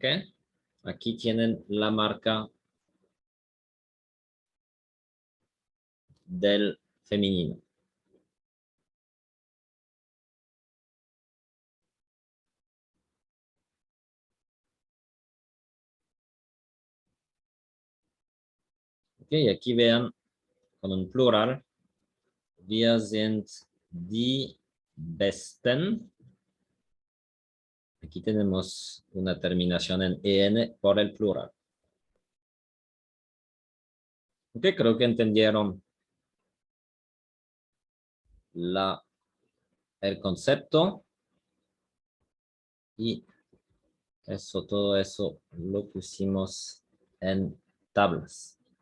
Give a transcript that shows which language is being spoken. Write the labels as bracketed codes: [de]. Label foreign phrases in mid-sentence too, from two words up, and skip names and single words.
[es] Aquí tienen la marca del femenino. ¿Ok? Y aquí vean con un plural. [de] Wir sind die Besten. [es] Aquí tenemos una terminación en en por el plural. Ok, creo que entendieron el concepto y eso, todo eso lo pusimos en tablas.